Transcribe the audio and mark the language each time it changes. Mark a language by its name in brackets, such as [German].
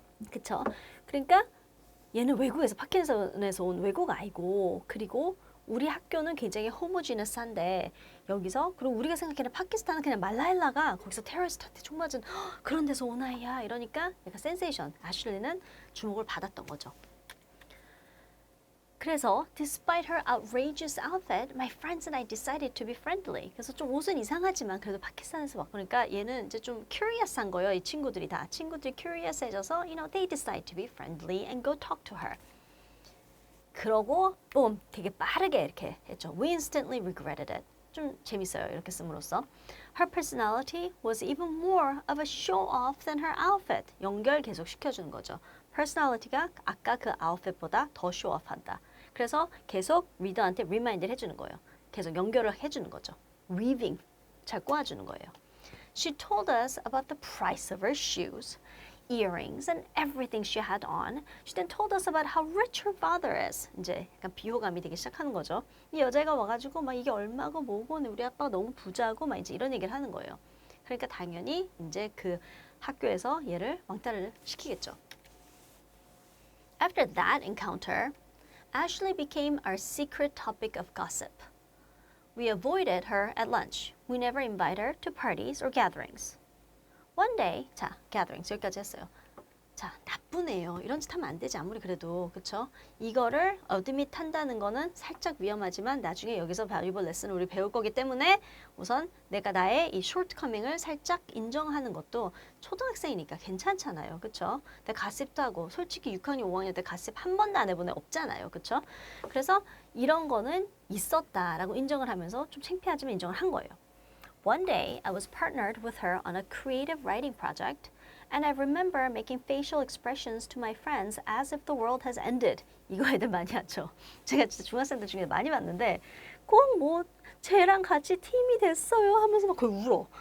[Korean] 그쵸? 그러니까 얘는 외국에서 파키스탄에서 온 외국 아이고 그리고 우리 학교는 굉장히 호모지너스한데 여기서 그리고 우리가 생각하는 파키스탄은 그냥 말라일라가 거기서 테러리스트한테 총 맞은 그런 데서 온 아이야 이러니까 약간 센세이션 아슐리는 주목을 받았던 거죠. 그래서 [English] despite her outrageous outfit, my friends and I decided to be friendly. [Korean] 그래서 좀 옷은 이상하지만 그래도 파키스탄에서 왔고 그러니까 얘는 이제 좀 curious한 거예요. 이 친구들이 다. 친구들이 curious해져서 [English] you know, they decide to be friendly and go talk to her. [Korean] 그러고 boom, 되게 빠르게 이렇게 했죠. [English] We instantly regretted it. [Korean] 좀 재밌어요. 이렇게 씀으로써. [English] Her personality was even more of a show-off than her outfit. [Korean] 연결 계속 시켜주는 거죠. personality가 아까 그 outfit보다 더 show-off한다. 그래서 계속 리더한테 remind를 해주는 거예요. 계속 연결을 해주는 거죠. weaving, 잘 꼬아주는 거예요. [English] She told us about the price of her shoes, earrings, and everything she had on. She then told us about how rich her father is. [Korean] 이제 약간 비호감이 되기 시작하는 거죠. 이 여자가 와가지고 막 이게 얼마고 뭐고 우리 아빠가 너무 부자고 막 이제 이런 얘기를 하는 거예요. 그러니까 당연히 이제 그 학교에서 얘를 왕따를 시키겠죠. [English] After that encounter, Ashley became our secret topic of gossip. We avoided her at lunch. We never invited her to parties or gatherings. One day, [Korean] 자, gatherings 여기까지 했어요. 자, 나쁜 애요. 이런 짓 하면 안 되지 아무리 그래도 그쵸? 이거를 어드밋 한다는 거는 살짝 위험하지만 나중에 여기서 valuable lesson을 우리 배울 거기 때문에 우선 내가 나의 이 shortcoming을 살짝 인정하는 것도 초등학생이니까 괜찮잖아요. 그쵸? 내가 가십도 하고 솔직히 6학년, 5학년 때 가십 한 번도 안 해본 애 없잖아요. 그쵸? 그래서 이런 거는 있었다라고 인정을 하면서 좀 창피하지만 인정을 한 거예요. [English] One day, I was partnered with her on a creative writing project, and I remember making facial expressions to my friends as if the world has ended. [Korean] 이거 애들 많이 하죠. 제가 진짜 중학생들 중에 많이 봤는데 꼭 뭐 쟤랑 같이 팀이 됐어요 하면서 막 거의 울어.